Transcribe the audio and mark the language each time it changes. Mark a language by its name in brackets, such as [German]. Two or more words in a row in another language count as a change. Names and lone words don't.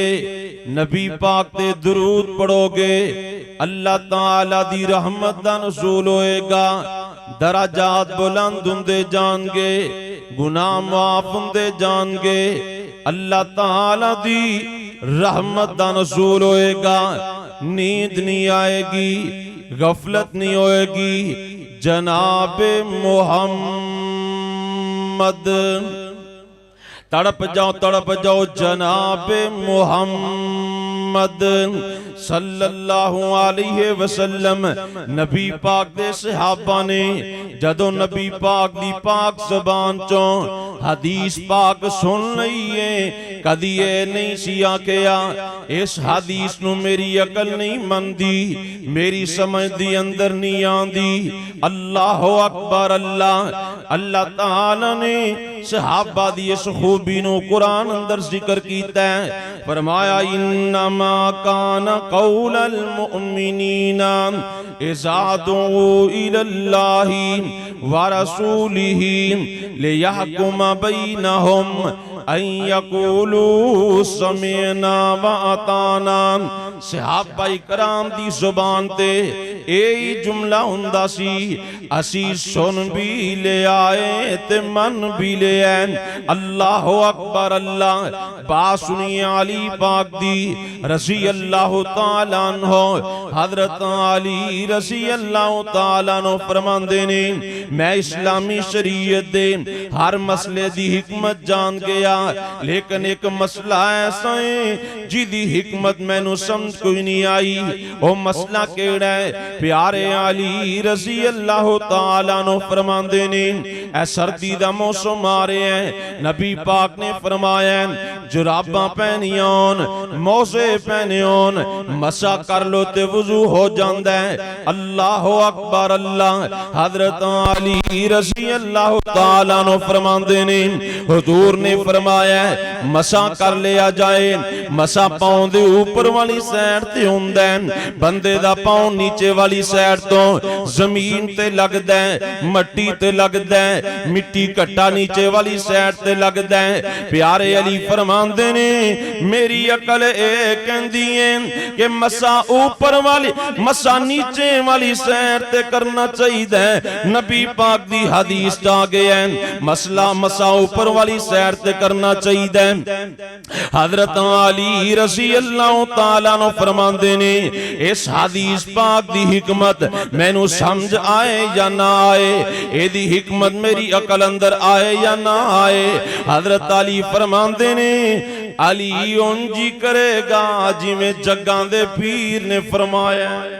[Punjabi] نبی پاک تے درود پڑھو گے اللہ تعالیٰ دی رحمت دا نزول ہووے گا، درجات بلند ہندے جان گے، گناہ معاف ہندے جان گے، اللہ تعالیٰ دی رحمت دا نزول ہووے گا. نیند نہیں آئے گی، غفلت نہیں ہووے گی. جناب محمد تڑپ جاؤ جناب محمد [Arabic] صلى الله عليه وسلم. [Punjabi] نبی پاک دے صحابہ نے جدوں نبی پاک دی پاک زبان چوں حدیث پاک سن لئی ہے، کدی ایہ نہیں سی آکھیا اس حدیث نوں میری عقل نہیں مندی، میری سمجھ دے اندر نہیں آندی. [Arabic] الله أكبر. [Punjabi] اللہ تعالیٰ نے صحابہ دی اس خوبی نوں قرآن اندر ذکر کیتا ہے، فرمایا [Arabic] إنما كان قول المؤمنين إذا دعوا إلى الله ورسوله ليحكم بينهم أن يقولوا سمعنا وأطعنا. [Punjabi] صحابہ اکرام دی زبان تے ایہی جملہ ہندا سی، اسی سن بھی لے آئے تے من بھی لے آئے. [Arabic] الله أكبر. [Punjabi] اللہ بات سنیے علی پاک دی [Arabic] رضي الله تعالى عنه, [Punjabi] حضرت علی [Arabic] رضي الله تعالى عنه [Punjabi] فرماندے نے، میں اسلامی شریعت دے ہر مسئلے دی حکمت جان گیا، لیکن ایک مسئلہ ایسا ہے جدی حکمت مینوں سمجھ کوئی نہیں آئی. او مسئلہ کیہڑا ہے? پیارے علی [Arabic] رضي الله تعالى عنه [Punjabi] فرماندے نے، اے سردی دا موسم آ رہا ہے. نبی پاک نے فرمایا جراباں پہنیاں، موزے پہنیاں، مسح کر لو تے وضو ہو جاندا ہے. [Arabic] الله أكبر الله. [Punjabi] حضرت علی [Arabic] رضي الله تعالى نو [Punjabi] فرماندے نے حضور نے فرمایا مسح کر لیا جائے. مسح پاؤں دے اوپر والی سائیڈ تے ہندا ہے، بندے دا پاؤں نیچے والی سائیڈ توں زمین تے لگدا ہے، مٹی تے لگدا ہے، مٹی گھٹا نیچے والی سائیڈ تے لگدا ہے. پیارے علی فرماندے نے میری عقل اے کہندی ہے کہ مسح اوپر والی مسح نیچے والی سائیڈ تے کرنا چاہیدا. نبی پاک دی حدیث آ گیا ہے مسئلہ مسح اوپر والی سائیڈ تے کرنا چاہیدا. حضرت علی [Arabic] رضي الله تعالى نو [Punjabi] فرماندے نے اس حدیث پاک دی حکمت مینوں سمجھ آئے یا نہ آئے، ایدی حکمت میری عقل اندر آئے یا نہ آئے. حضرت علی فرماندے نے علی انجی کرے گا جویں جگاں دے پیر نے فرمایا.